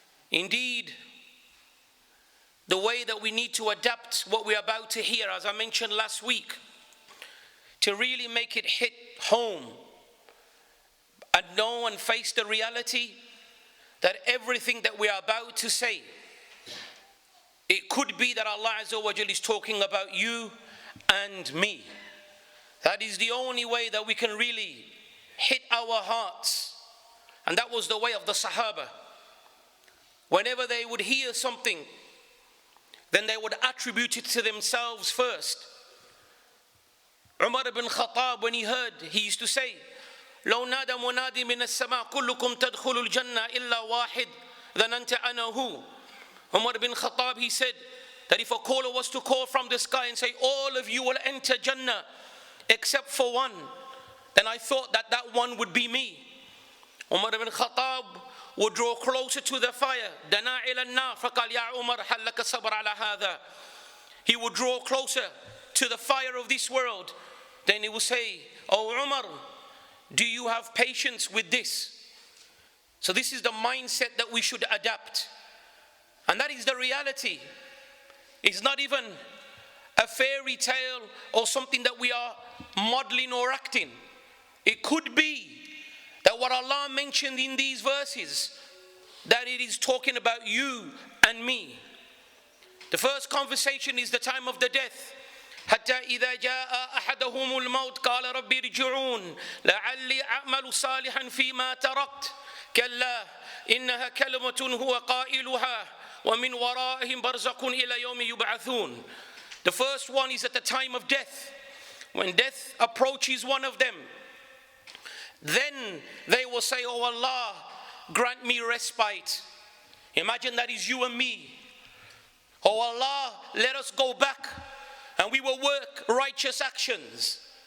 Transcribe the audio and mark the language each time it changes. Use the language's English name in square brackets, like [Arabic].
[English] Indeed, the way that we need to adapt what we're about to hear, as I mentioned last week, to really make it hit home and know and face the reality that everything that we are about to say, it could be that Allah Azza wa Jal is talking about you and me. That is the only way that we can really hit our hearts. And that was the way of the Sahaba. Whenever they would hear something, then they would attribute it to themselves first. [Arabic] Umar ibn Khattab, [English] when he heard, he used to say, [Arabic] لو نادى منادي من السماء كلكم تدخلوا الجنة إلا واحد ظننت أنا هو. [English] Umar ibn Khattab, he said that if a caller was to call from the sky and say, all of you will enter Jannah except for one, then I thought that that one would be me. Umar ibn Khattab would draw closer to the fire. [Arabic] دنا إلى النار فقال يا عمر هل لك صبر على هذا. [English] He would draw closer to the fire of this world. Then he would say, oh Umar, do you have patience with this? So this is the mindset that we should adapt. And that is the reality. It's not even a fairy tale or something that we are modeling or acting. It could be that what Allah mentioned in these verses, that it is talking about you and me. The first conversation is the time of the death. [Arabic] حتى إذا جاء أحدهم الموت قال ربي ارجعون لعلي أعمل صالحا فيما تركت كلا إنها كلمة هو قائلها ومن ورائهم برزخ إلى يوم يبعثون. [English] The first one is at the time of death. When death approaches one of them, then they will say, oh Allah, grant me respite. Imagine that is you and me. Oh Allah, let us go back and we will work righteous actions.